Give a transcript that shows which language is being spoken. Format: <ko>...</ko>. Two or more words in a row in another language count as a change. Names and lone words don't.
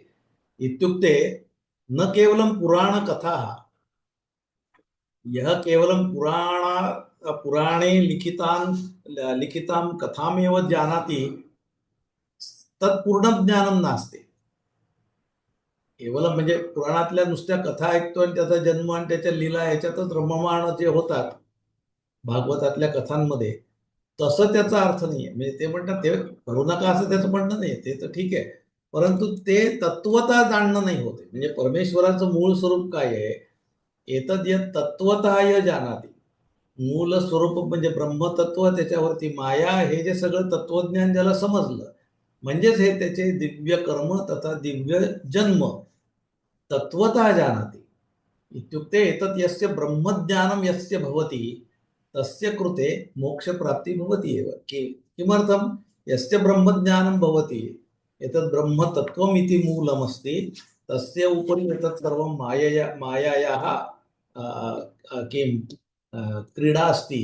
<sa>इत्युक्ते न केवलं पुराणकथाः, यः केवलं पुराणे लिखितां कथामेव जानाति, तत् पूर्णं ज्ञानं नास्ति।</sa> <mr>केवलं म्हणजे पुराणातल्या नुसत्या कथा ऐकतो आणि त्याचा जन्म आणि त्याच्या लीला ह्याच्यातच रममाण जे होतात भागवतातल्या कथांमध्ये, तसं त्याचा अर्थ नाहीये. म्हणजे ते म्हणतात ते करू नका असं त्याचं म्हणणं नाही, ते तर ठीक आहे, परंतु ते तत्वतः जाणणं नाही होते. म्हणजे परमेश्वराचं मूळ स्वरूप काय आहे,</mr> <sa>एतद् यत् तत्वतः य जानाति,</sa> <mr>मूल स्वरूप म्हणजे ब्रह्मतत्व, त्याच्यावरती माया, हे जे सगळं तत्वज्ञान ज्याला समजलं, म्हणजेच हे त्याचे</mr> <sa>दिव्य कर्म तथा दिव्य जन्म तत्वतः जानाति। इत्युक्ते एतत् यस्य ब्रह्मज्ञानं यस्य भवति, तस्य कृते मोक्षप्राप्तिः भवति एव। किमर्थं? यस्य ब्रह्मज्ञानं भवति, एतत् ब्रह्मतत्त्वम् इति मूलमस्ति, तस्य उपरि एतत् सर्वं मायायाः किं क्रीडा अस्ति।</sa>